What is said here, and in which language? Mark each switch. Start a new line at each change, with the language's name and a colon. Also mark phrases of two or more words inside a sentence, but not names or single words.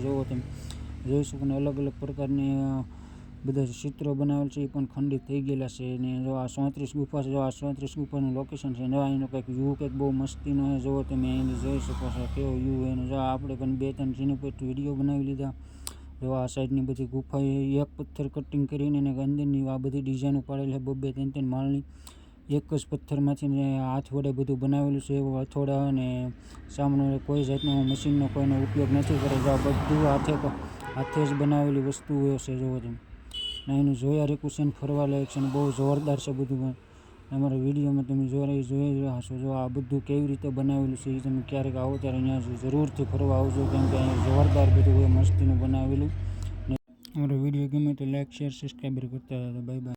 Gujarati: જો તમે જોઈ શકો અલગ અલગ પ્રકારની બધા ચિત્રો બનાવેલ છે પણ ખંડિત થઈ ગેલા છે। ને જો આ 34 ગુફા છે, જો આ 34 ગુફાનું લોકેશન છે, જો આનો કંઈક વ્યૂ કંઈક બહુ મસ્તીનો છે। જો તમે જોઈ શકો છો કેવો વ્યૂ है। જો આપણે પણ બે ત્રણ સીન પર વિડિયો બનાવી લીધા। જો આ સાઇડની બધી ગુફા એક પત્થર કટિંગ કરીને અંદરની આ બધી ડિઝાઇનો પાડેલ है। બબ્બે તીન તીન માળની એક જ પત્થરમાંથી હાથ વડે બધું બનાવેલું છે। એવો હથોડા અને સામને કોઈ જાતનો મશીનનો કોઈનો ઉપયોગ નથી કર્યો। જો આ બધું હાથે જ બનાવેલી વસ્તુઓ છે। જો એનું જોયા રેખું છે, ફરવા લાયક છે, બહુ જોરદાર છે બધું। અમરા વિડિયો में તમે જોઈ રહ્યા છો। જો આ બધું કેવી રીતે બનાવેલું છે એ તમે ક્યારેક આવો ત્યારે અહીંયા જરૂરથી ફરવા આવજો, કેમ કે અહીંયા જોરદાર બધું હોય મસ્તીનું બનાવેલું। અમરો વિડિયો ગમે તો
English: like share subscribe
Gujarati: કરતા રહજો।
English: bye bye.